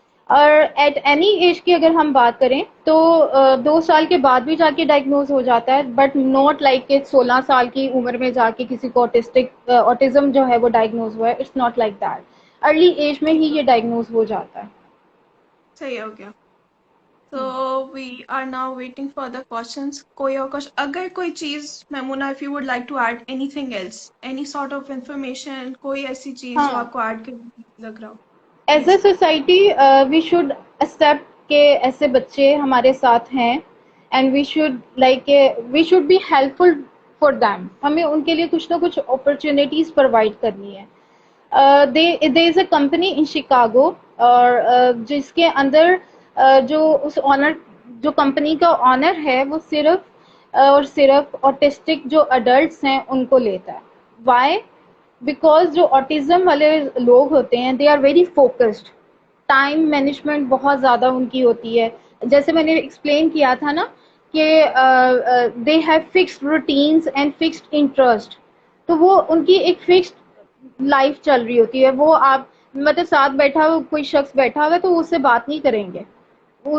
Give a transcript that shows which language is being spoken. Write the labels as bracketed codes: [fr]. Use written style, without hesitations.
[ur] اور at any age کی اگر ہم بات کریں تو 2 سال کے بعد بھی جا کے ڈائگنوز ہو جاتا ہے، [en] but not like [ur] کہ 16 سال کی عمر میں جا کے کسی کو آٹزم جو ہے وہ ڈائگنوز ہوا ہے. [en] It's not like that. [ur] Early age میں ہی یہ ڈائگنوز ہو جاتا ہے. صحیح ہو گیا. [en] So we are now waiting for the questions. [ur] کوئی اور question اگر کوئی چیز [en] Maimoona if you would like to add anything else any sort of information [ur] کوئی ایسی چیز جو ہاں، آپ کو ایڈ کرنے لگ رہا ہو [en] As a please. Society we should accept [ur] کہ ایسے بچے ہمارے ساتھ ہیں، [en] And we should like we should be helpful for them. [ur] ہمیں ان کے لیے کچھ نہ کچھ اپرچونیٹیز پرووائڈ کرنی ہے. [en] there is a company in Chicago, [ur] اور جس کے اندر جو اس آنر جو کمپنی کا آنر ہے وہ صرف اور صرف آٹسٹک جو اڈلٹس ہیں ان کو لیتا ہے. [en] Why? Because [ur] جو آٹزم والے لوگ ہوتے ہیں [en] They are very focused. [ur] Time management بہت زیادہ ان کی ہوتی ہے، جیسے میں نے ایکسپلین کیا تھا نا کہ [en] They have fixed routines and fixed interest. [ur] تو وہ ان کی ایک فکسڈ لائف چل رہی ہوتی ہے. وہ آپ مطلب ساتھ بیٹھا ہوا کوئی شخص بیٹھا ہوا ہے تو اس سے بات نہیں کریں گے، وہ